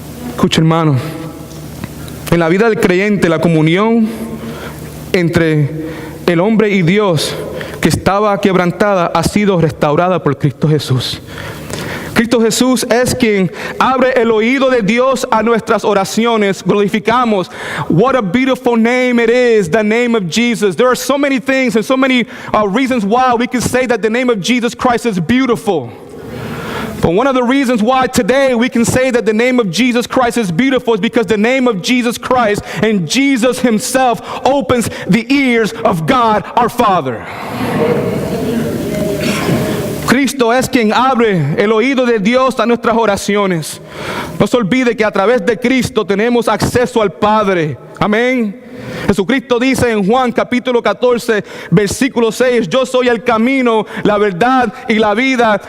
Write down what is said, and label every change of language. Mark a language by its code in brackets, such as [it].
[es] Escucha, hermano, en la vida del creyente, la comunión entre el hombre y Dios que estaba quebrantada ha sido restaurada por Cristo Jesús. Cristo Jesús es quien abre el oído de Dios a nuestras oraciones. Glorificamos. [en] What a beautiful name it is, the name of Jesus. There are so many things and so many reasons why we can say that the name of Jesus Christ is beautiful. But one of the reasons why today we can say that the name of Jesus Christ is beautiful is because the name of Jesus Christ and Jesus himself opens the ears of God our Father. [es] Cristo es quien abre el oído de Dios a nuestras oraciones. No se olvide que a través de Cristo tenemos acceso al Padre. Amén. Jesucristo dice en Juan capítulo 14, versículo 6, yo soy el camino, la verdad y la vida.